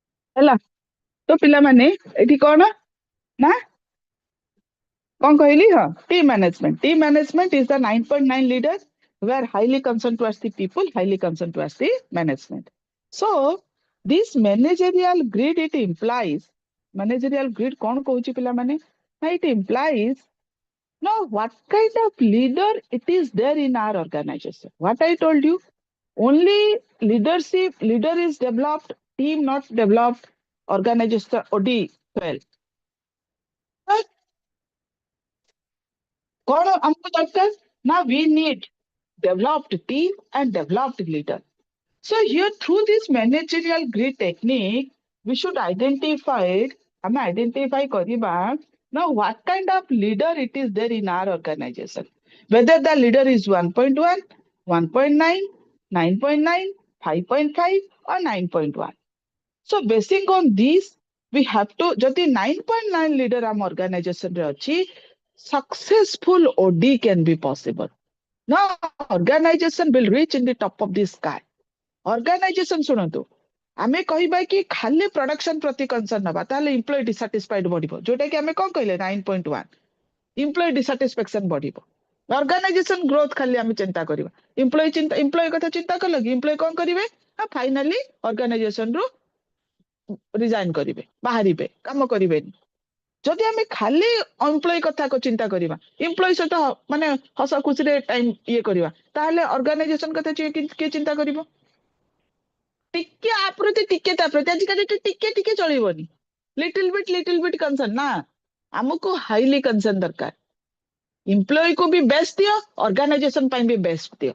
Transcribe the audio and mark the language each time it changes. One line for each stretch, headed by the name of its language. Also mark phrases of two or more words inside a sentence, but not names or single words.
Odia: ହେଲା ତ ପିଲାମାନେ ଏଠି କଣ ନା କଣ କହିଲି ହଁ
English: team management is the 9.9 leader who are highly concerned towards the people, highly concerned towards the management. So this managerial grid it implies managerial grid
Odia: କଣ କହୁଛି ପିଲାମାନେ ନା
English: it implies now what kind of leader it is there in our organization. What I told you, only leader is developed, team not developed, organization OD well.
Odia: କଣ ଆମକୁ ଦରକାର ନା
English: we need developed team and developed leader. So here through this managerial grid technique we should identify
Odia: ଆମେ identify କରିବା
English: now what kind of leader it is there in our organization, whether the leader is 1.1 1.9 9.9 5.5 or 9.1. So basing on this we have to
Odia: ଯଦି 9.9 leader ଆମ organization ରେ ଅଛି
English: successful OD can be possible. Now organization will reach in the top of the sky.
Odia: Organization ଶୁଣନ୍ତୁ ଆମେ କହିବା କି ଖାଲି production ପ୍ରତି concern ନବା ତାହେଲେ
English: employee dissatisfied
Odia: ବଢିବ ଯୋଉଟା କି ଆମେ କଣ କହିଲେ 9.1
English: employee dissatisfaction
Odia: ବଢିବ.
English: Organization growth
Odia: ଖାଲି ଆମେ ଚିନ୍ତା କରିବା employee କଥା ଚିନ୍ତା କଲ କି employee କଣ କରିବେ ନା finally organization ରୁ resign କରିବେ ବାହାରିବେ କାମ କରିବେନି. ଯଦି ଆମେ ଖାଲି ଏମ୍ପ୍ଲୟି କଥା ଚିନ୍ତା କରିବା ଏମ୍ପ୍ଲୟି ସହିତ ମାନେ ହସ ଖୁସିରେ ଟାଇମ ଇଏ କରିବା ତାହେଲେ ଅର୍ଗାନାଇଜେସନ କଥା କିଏ ଚିନ୍ତା କରିବ ଟିକେ ଆ ପ୍ରତି ଟିକେ ତା ପ୍ରତି ଆଜିକାଲି ଟିକେ ଟିକେ ଚଳିବନି
English: little bit concern
Odia: ନା ଆମକୁ
English: highly concern
Odia: ଦରକାର ଏମ୍ପ୍ଲୟି କୁ ବି ବେଷ୍ଟ ଦିଅ ଅର୍ଗାନାଇଜେସନ ପାଇଁ ବି ବେଷ୍ଟ ଦିଅ.